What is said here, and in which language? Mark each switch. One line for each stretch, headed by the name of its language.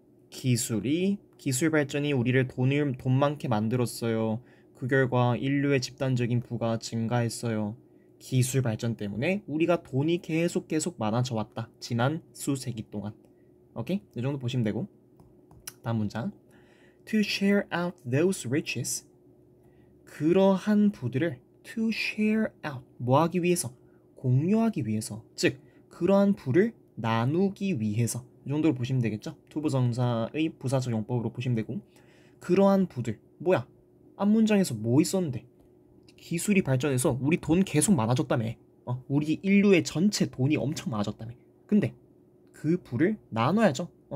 Korean: 기술 발전이 우리를 돈 많게 만들었어요. 그 결과 인류의 집단적인 부가 증가했어요. 기술 발전 때문에 우리가 돈이 계속 많아져 왔다. 지난 수세기 동안. 오케이? 이 정도 보시면 되고. 다음 문장.
English: To share out those riches.
Korean: 그러한 부들을
English: to share out.
Korean: 뭐 하기 위해서? 공유하기 위해서. 즉, 그러한 부를 나누기 위해서. 이 정도로 보시면 되겠죠? 투부정사의 부사적 용법으로 보시면 되고. 그러한 부들. 뭐야? 앞문장에서 뭐 있었는데? 기술이 발전해서 우리 돈 계속 많아졌다며. 우리 인류의 전체 돈이 엄청 많아졌다며. 근데 그 부를 나눠야죠.